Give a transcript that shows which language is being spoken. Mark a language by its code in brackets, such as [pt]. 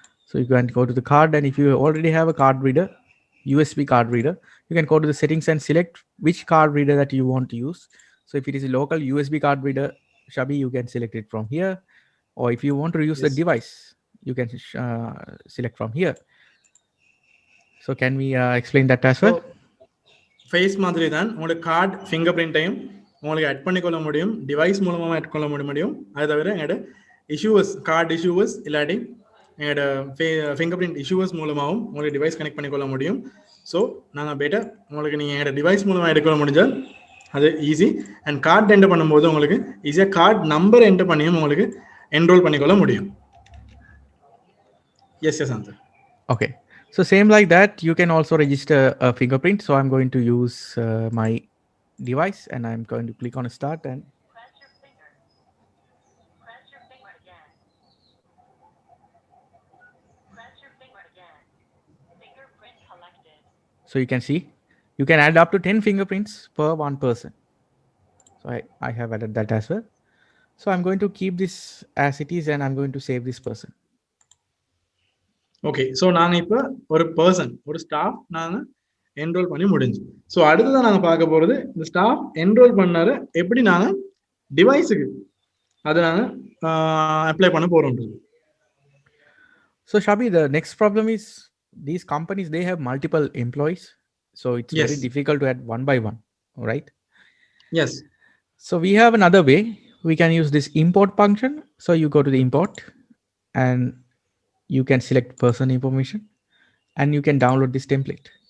[en] So you can go to the card, and if you already have a card reader, USB card reader, you can go to the settings and select which card reader that you want to use. So if it is a local USB card reader, Shabi, you can select it from here. Or if you want to use the device, you can select from here. So can we explain that as well? [ta] Face மாதிரி தான் உங்களோட card finger பிரிண்ட்டையும் உங்களுக்கு add பண்ணிக்கொள்ள முடியும், device மூலமாக add கொள்ள முடியும். அது தவிர எங்களோட இஷ்யூவர்ஸ் கார்டு இஷ்யூவர்ஸ் இல்லாட்டி எங்களோட ஃபிங்கர் பிரிண்ட் இஷ்யூவர்ஸ் மூலமாகவும் உங்களுக்கு டிவைஸ் கனெக்ட் பண்ணிக்கொள்ள முடியும். ஸோ நாங்கள் பெட்டர் உங்களுக்கு நீங்கள் எங்களோட டிவைஸ் மூலமாக எடுக்க முடிஞ்சால் அது ஈஸி. அண்ட் கார்டு என்டர் பண்ணும்போது உங்களுக்கு ஈஸியாக கார்டு நம்பர் என்டர் பண்ணியும் உங்களுக்கு என்ரோல் பண்ணிக்கொள்ள முடியும். [en] Yes answer. Okay. So same like that, you can also register a fingerprint. So I'm going to use my device, and I'm going to click on start and Press your finger. Press your finger again. Press your finger again. Fingerprint collected. so you can see you can add up to 10 fingerprints per one person. So I have added that as well. So I'm going to keep this as it is, and I'm going to save this person. Okay. [ta] So நாங்கள் இப்போ ஒரு person ஒரு staff நாங்கள் enrol பண்ணி முடிஞ்சு. So அடுத்ததான் நாங்கள் பார்க்க போகிறது இந்த ஸ்டாஃப் என்ரோல் பண்ணாரு எப்படி நாங்கள் டிவைஸுக்கு அதை நாங்கள் அப்ளை பண்ண போகிறோன்றது. [en] So Shabi, the next problem is these companies, they have multiple employees. So it's very Yes. difficult to add one by one, right? Yes. So we have another way. We can use this import function. So you go to the import and you can select person information and you can download this template.